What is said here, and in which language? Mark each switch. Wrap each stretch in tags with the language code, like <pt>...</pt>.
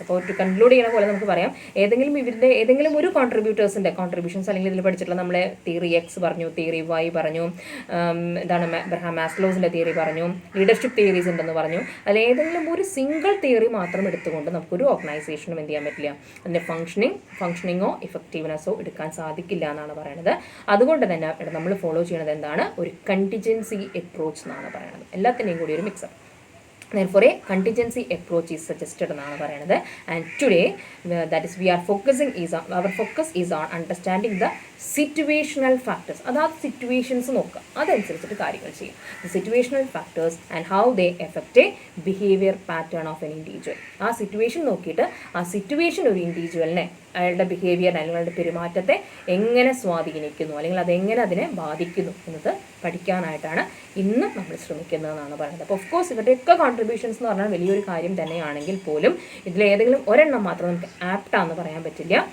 <ml>അപ്പോൾ ഒരു കൺക്ലൂഡ് ചെയ്യുന്ന പോലെ നമുക്ക് പറയാം, ഏതെങ്കിലും ഒരു കോൺട്രിബ്യൂഷൻസ് അല്ലെങ്കിൽ ഇതിൽ പഠിച്ചിട്ടുള്ള നമ്മളെ തിയറി എക്സ് പറഞ്ഞു, തിയറി വൈ പറഞ്ഞു, എന്താണ് എബ്രഹാം മാസ്ലോസിൻ്റെ തിയറി പറഞ്ഞു, ലീഡർഷിപ്പ് തിയറീസ് ഉണ്ടെന്ന് പറഞ്ഞു. അതിൽ ഏതെങ്കിലും ഒരു സിംഗിൾ തിയറി മാത്രം എടുത്തുകൊണ്ട് നമുക്കൊരു ഓർഗനൈസേഷനും എന്ത് ചെയ്യാൻ പറ്റില്ല, അതിൻ്റെ ഫംഗ്ഷനിങ്ങോ ഇഫക്റ്റീവ്നെസ്സോ എടുക്കാൻ സാധിക്കില്ല എന്നാണ് പറയുന്നത്. അതുകൊണ്ട് തന്നെ നമ്മൾ ഫോളോ ചെയ്യുന്നത് എന്താണ്, ഒരു കണ്ടിജൻസി അപ്രോച്ച് എന്നാണ് പറയുന്നത്. എല്ലാത്തിൻ്റെയും കൂടി ഒരു mixer.</ml> <en>Therefore, a contingency approach is suggested</en> <ml>എന്നാണ് പറയുന്നത്.</ml> <en>And today, that is, our focus is on understanding the situational factors.</en> <ml>അതായത് സിറ്റുവേഷൻസ് നോക്കുക, അതനുസരിച്ചിട്ട് കാര്യങ്ങൾ ചെയ്യും.</ml> <en>The situational factors and how they affect a behavior pattern of an individual.</en> <ml>ആ situation നോക്കിയിട്ട് ആ സിറ്റുവേഷൻ ഒരു ഇൻഡിവിജ്വലിനെ അയാളുടെ ബിഹേവിയർ അല്ലെങ്കിൽ അയാളുടെ പെരുമാറ്റത്തെ എങ്ങനെ സ്വാധീനിക്കുന്നു അല്ലെങ്കിൽ അതെങ്ങനെ അതിനെ ബാധിക്കുന്നു എന്നത് പഠിക്കാനായിട്ടാണ് ഇന്ന് നമ്മൾ ശ്രമിക്കുന്നതെന്നാണ് പറയുന്നത്. അപ്പോൾ ഓഫ് കോഴ്സ് ഇവരുടെയൊക്കെ കോൺട്രിബ്യൂഷൻസ് എന്ന് പറഞ്ഞാൽ വലിയൊരു കാര്യം തന്നെയാണെങ്കിൽ പോലും ഇതിലേതെങ്കിലും ഒരെണ്ണം മാത്രം നമുക്ക് ആപ്റ്റാന്ന് പറയാൻ പറ്റില്ല.</ml>